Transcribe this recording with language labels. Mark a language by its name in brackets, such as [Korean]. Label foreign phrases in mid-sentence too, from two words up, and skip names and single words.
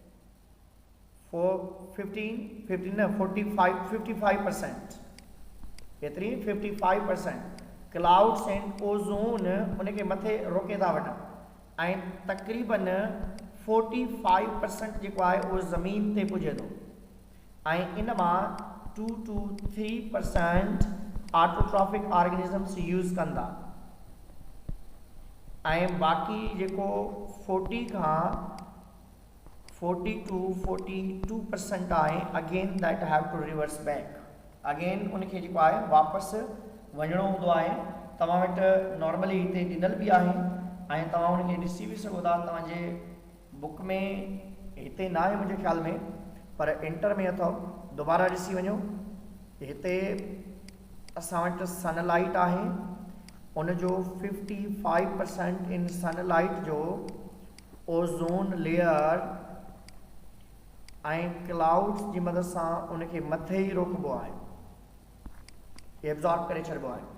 [Sindhi] 55% केतिरी 55% [English] clouds and ozone [Sindhi] उनखे मथे रोके था वठनि ऐं तक़रीबन 45% जेको आहे उहो ज़मीन ते पुॼे थो ऐं इन मां 2 to 3% [English] autotrophic organisms use [Sindhi] कंदा ऐं बाक़ी जेको 40 to 42% आहे [English] again that have to reverse back. [Sindhi] अगेन उनखे जेको आहे वापसि वञिणो हूंदो आहे। तव्हां वटि नॉर्मली हिते ॾिनल बि आहे ऐं तव्हां उनखे ॾिसी बि सघो था। तव्हांजे बुक में हिते न आहे मुंहिंजे ख़्याल में, पर इंटर में अथव, दोबारा ॾिसी वञो। हिते असां वटि सनलाइट आहे, उनजो 55% इन सनलाइट जो [English] ozone layer [Sindhi] ऐं क्लाउड्स जी मदद सां उनखे मथे ई रोकबो आहे, एब्ज़ॉर्ब करे छॾिबो आहे।